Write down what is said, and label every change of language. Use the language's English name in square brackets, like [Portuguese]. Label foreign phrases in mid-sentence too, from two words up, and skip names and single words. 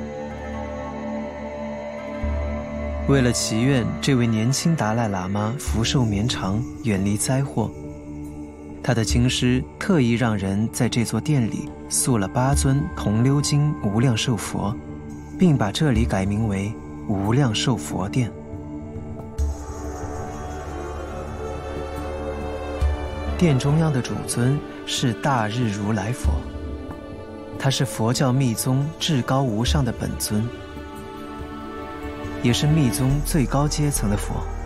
[Chinese] 為了祈願這位年輕達賴喇嘛福壽綿長，遠離災禍，他的經師特意讓人在這座殿裡塑了8尊銅鎏金無量壽佛，並把這裡改名為無量壽佛殿。殿中央的主尊是大日如來佛，他是佛教密宗至高無上的本尊，也是密宗最高階層的佛。